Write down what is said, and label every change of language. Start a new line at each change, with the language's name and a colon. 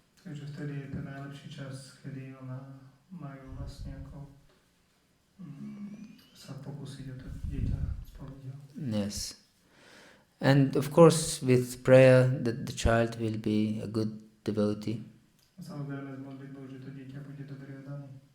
Slovak: Takže vtedy je ten najlepší čas, kedy ona majú vlastne ako sa pokúsiť o to dieťa splodiť.
English: Yes. And of course with prayer that the child will be a good devotee.
Slovak: Samozrejme s modlitbou, že to dieťa bude dobre oddané.